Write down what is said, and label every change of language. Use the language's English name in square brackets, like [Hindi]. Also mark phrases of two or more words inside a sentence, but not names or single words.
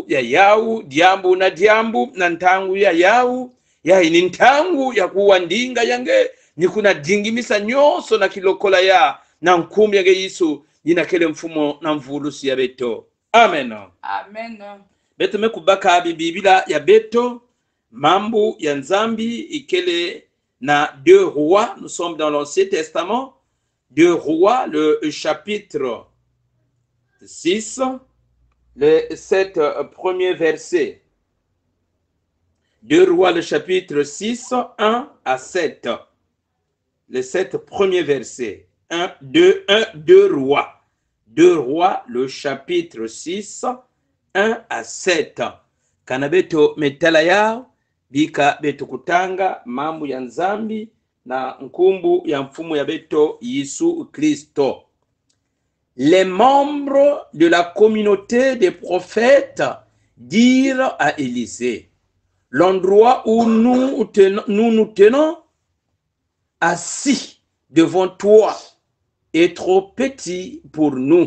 [Kituba (Democratic Republic of Congo)] ya yau diambu na ntangu ya yau ya ni ntangu ya kuwa ndinga yange ni kuna dingimisa nyoso na kilokola ya na nkumi yange Yesu yina kele mfumo na mvulusi ya beto amen amen beto mekubaka bibila ya beto mambu ya nzambi ikele na [French] 2 rois nous sommes dans l'Ancien Testament 2 rois le chapitre 6, les 7 premiers versets. 2 rois, le chapitre 6, 1 à 7. Les 7 premiers versets. 2 rois. 2 rois, le chapitre 6, 1 à 7. [Kituba (Democratic Republic of Congo)] Kanabeto metalaya, bika beto kutanga, mambu ya nzambi, na nkumbu ya mfumu ya beto Yesu Kristo. [French] Les membres de la communauté des prophètes dirent à Élisée, l'endroit où nous tenons assis devant toi est trop petit pour nous.